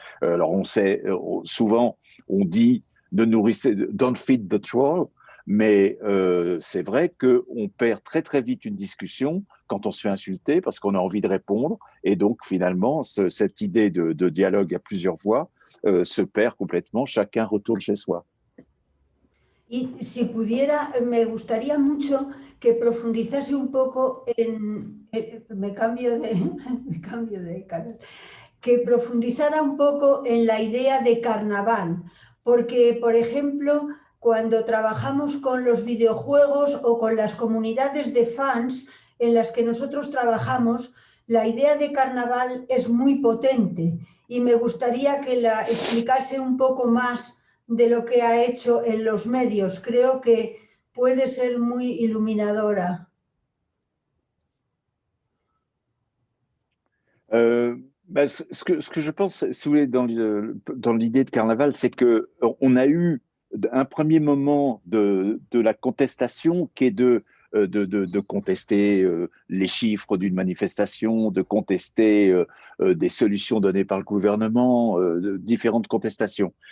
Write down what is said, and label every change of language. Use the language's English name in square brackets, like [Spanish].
[French] Alors on sait, souvent on dit [English] don't feed the troll, [French] mais c'est vrai qu'on perd très vite une discussion quand on se fait insulter parce qu'on a envie de répondre et donc finalement cette idée de dialogue à plusieurs voix se perd complètement, chacun retourne chez soi. [Spanish] Y si pudiera, me gustaría mucho que profundizase un poco me cambio de canal, que profundizara un poco en la idea de carnaval, porque, por ejemplo, cuando trabajamos con los videojuegos o con las comunidades de fans en las que nosotros trabajamos, la idea de carnaval es muy potente y me gustaría que la explicase un poco más de lo que ha hecho en los medios. Creo que puede ser muy iluminadora. [French] Ce que je pense, si vous voulez, dans l'idée de carnaval, c'est qu'on a eu un premier moment de la contestation qui est de contester les chiffres d'une manifestation, de contester des solutions données par le gouvernement, de différentes contestations.